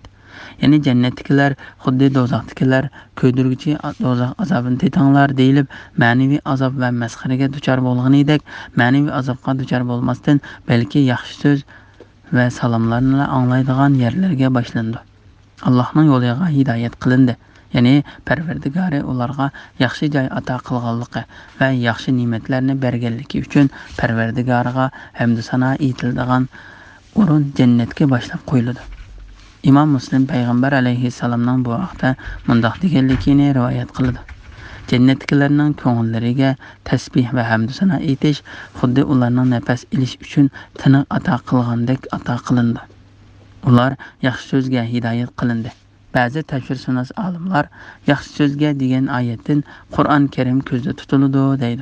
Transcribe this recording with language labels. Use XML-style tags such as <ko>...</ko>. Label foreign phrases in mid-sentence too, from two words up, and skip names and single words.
<uz>Ya'ni jannatdagilar xuddi do'zaxdagilar ko'ydirguchi do'zax azobini tetanglar deyilib, ma'naviy azob va masxaraga duchor bo'lganidek, ma'naviy azobga duchor bo'lmasdan, balki yaxshi so'z va salomlarni anglaydigan yerlarga boshlandi. Allohning yo'liga hidoyat qilindi. Ya'ni Parvardigori ularga yaxshi joy ato qilganligi va yaxshi ne'matlarni berganligi uchun Parvardigoriga hamd sano aytiladigan o'rin jannatga boshlab qo'yiladi. İmam Müslim Peygamber aleyhisselamdan bu vaqtda mundaq deganligini rivoyat qildi. Jannatliklarning ko'ngillariga tasbih va hamd sano aytish xuddi ularning nafas olish uchun tiniq ato qilgandek ato qilindi. Ular yaxshi so'zga hidoyat qilindi. Ba'zi tafsirsunos olimlar yaxshi so'zga degan oyatdan Qur'on Karim ko'zda tutiladi deydi.</uz>